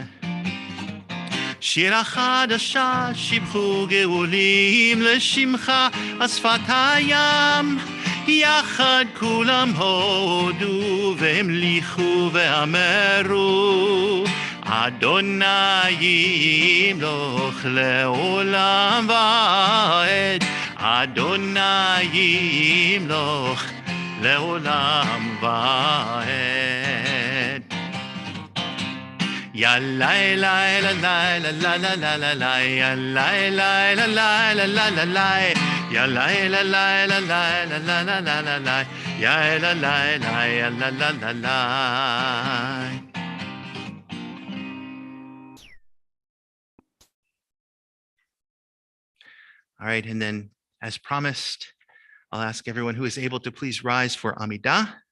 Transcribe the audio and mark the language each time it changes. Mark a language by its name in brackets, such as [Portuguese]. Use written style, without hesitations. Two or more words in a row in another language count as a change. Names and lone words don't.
[Hebrew] שירה חדשה שיבחו גאולים לשמך על שפת הים, יחד כולם הודו והמליכו ואמרו, אדוני ימלוך לעולם ועד, אדוני ימלוך לעולם ועד. Ya la la la la la la la la la la, ya la la la la la la la la, ya la la la la la la la la la la la, ya la la la ya la la la la. [English] All right, and then as promised, I'll ask everyone who is able to please rise for Amidah.